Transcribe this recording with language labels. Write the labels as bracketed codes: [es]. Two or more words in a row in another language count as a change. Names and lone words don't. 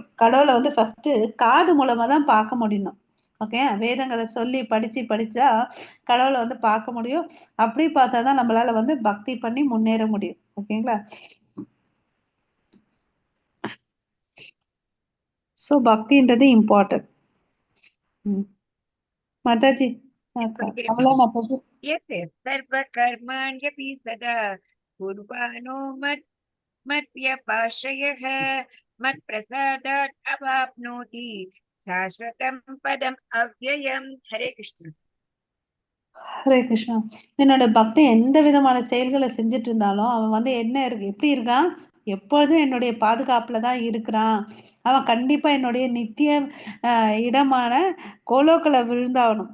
[ta] கடவுளை வந்து ஃபர்ஸ்ட் காது மூலமா தான் பார்க்க முடியும். ஓகே, வேதங்களை சொல்லி படிச்சா கடவுளை வந்து பார்க்க முடியும். அப்படி பார்த்தாதான் நம்மளால வந்து பக்தி பண்ணி முன்னேற முடியும். ஓகேங்களா? சோ பக்தின்றது இம்பார்ட்டன்ட். மாதாஜி, கமலா மாதாஜி. [sa] Yes, सर्व कर्माण्यपि सदा कुर्वाणो मद्व्यपाश्रयः मत्प्रसादात् अवाप्नोति शाश्वतं पदम् अव्ययम्. हरे कृष्ण. [ta] ஹரே கிருஷ்ணா. என்னோட பக்தி எந்த விதமான செயல்களை செஞ்சுட்டு இருந்தாலும் அவன் வந்து என்ன இருக்கு எப்படி இருக்கான்? எப்பொழுதும் என்னுடைய பாதுகாப்புல தான் இருக்கிறான். அவன் கண்டிப்பா என்னுடைய நித்திய இடமான கோலோக்களை விழுந்தாகணும்.